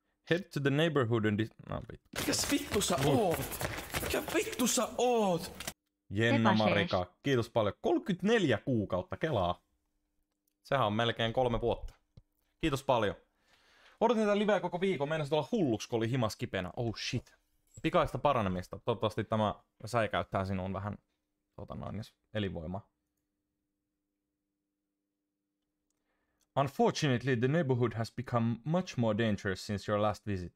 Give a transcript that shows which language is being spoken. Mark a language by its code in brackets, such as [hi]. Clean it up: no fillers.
[en] Head to the neighborhood and no, vittu. [fi] Mikäs vittu sä oot? Mikä vittu sä oot? Jenna Marika, kiitos paljon. 34 kuukautta kelaa. Sehän on melkein 3 vuotta. Kiitos paljon. Odotin tätä liveä koko viikon. Meinasit olla hulluksi, kun oli himas kipeänä. Oh shit. Pikaista paranemista. Toivottavasti tämä säikäyttää sinuun vähän elinvoimaa. [en] Unfortunately, the neighborhood has become much more dangerous since your last visit.